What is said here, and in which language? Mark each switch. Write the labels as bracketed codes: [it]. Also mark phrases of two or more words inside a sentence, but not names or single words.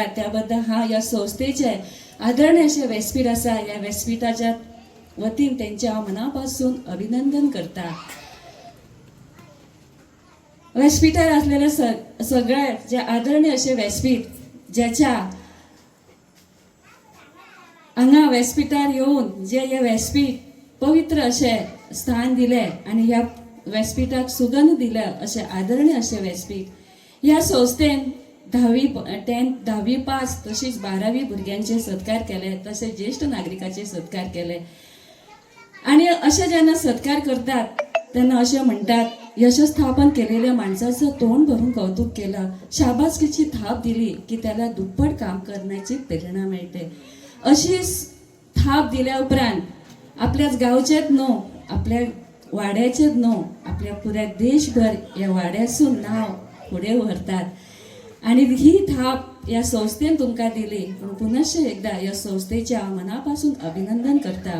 [kok] त्या बद्दल हांव ह्या संस्थेचे आदरणीय अशे व्यासपीठ आसा ह्या व्यासपीठाच्या वतीन तेंचे हांव मना पासून अभिनंदन करता. व्यासपीठार असलेले सगळे जे आदरणीय असे व्यासपीठ ज्याच्या हांगा व्यासपीठार येवन जे हे व्यासपीठ पवित्र असे स्थान दिले आणि ह्या व्यासपीठाक सुगंध दिले असे आदरणीय असे व्यासपीठ. ह्या संस्थेन 10वी पास तशीच 12वी भुरग्यांचे सत्कार केले, तसेच ज्येष्ठ नागरिकाचे सत्कार केले. [mr] आणि असे जेन्ना सत्कार करतात तेन्ना असे म्हणतात यशस्थापन केलेल्या माणसाचं तोंड भरून कौतुक केलं, शाबासकीची थाप दिली की त्याला दुप्पट काम करण्याची प्रेरणा मिळते. [kok] अशीच थाप दिल्या उपरांत आपल्याच गावचेच न्हू, आपल्या वाड्याचेच न्हू, आपल्या पुऱ्या देशभर या वाड्यासून नाव पुढे व्हरतात. आणि ही थाप या संस्थेन तुमकां दिली. पण पुनश्च एकदा या संस्थेचे हांव मनापासून अभिनंदन करता.